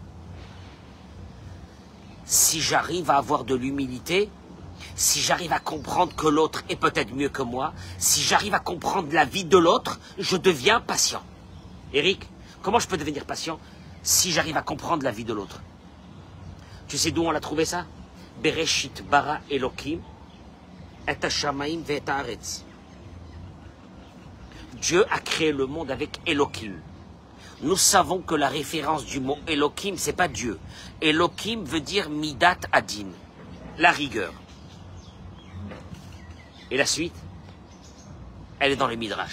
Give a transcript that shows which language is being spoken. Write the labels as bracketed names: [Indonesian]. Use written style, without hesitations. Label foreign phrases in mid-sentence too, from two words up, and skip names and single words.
[French] Si j'arrive à avoir de l'humilité, si j'arrive à comprendre que l'autre est peut-être mieux que moi, si j'arrive à comprendre la vie de l'autre, je deviens patient. Eric, comment je peux devenir patient si j'arrive à comprendre la vie de l'autre? Tu sais d'où on l'a trouvé ça? [Hebrew] בראשית ברא אלוקים את השמים ואת הארץ. [French] Dieu a créé le monde avec Elokim. Nous savons que la référence du mot Elokim, c'est pas Dieu. Elokim veut dire [Hebrew] מידת הדין, [French] la rigueur. Et la suite, elle est dans les Midrash.